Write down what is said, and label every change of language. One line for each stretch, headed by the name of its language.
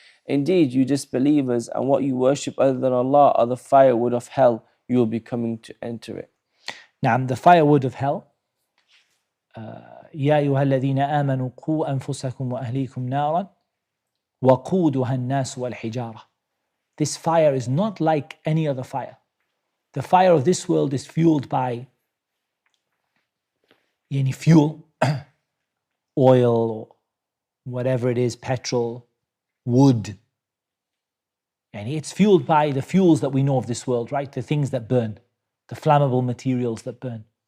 English: Indeed, you disbelievers and what you worship other than Allah are the firewood of hell. You will be coming to enter it. Now, the firewood of hell.
Arabic: يا أيها الذين آمنوا قوا أنفسكم وأهليكم نارا وقودها الناس والحجارة.
English: This fire is not like any other fire. The fire of this world is fueled by fuel, oil, or whatever it is, petrol, wood. And it's fueled by the fuels that we know of this world, right? The things that burn, the flammable materials that burn.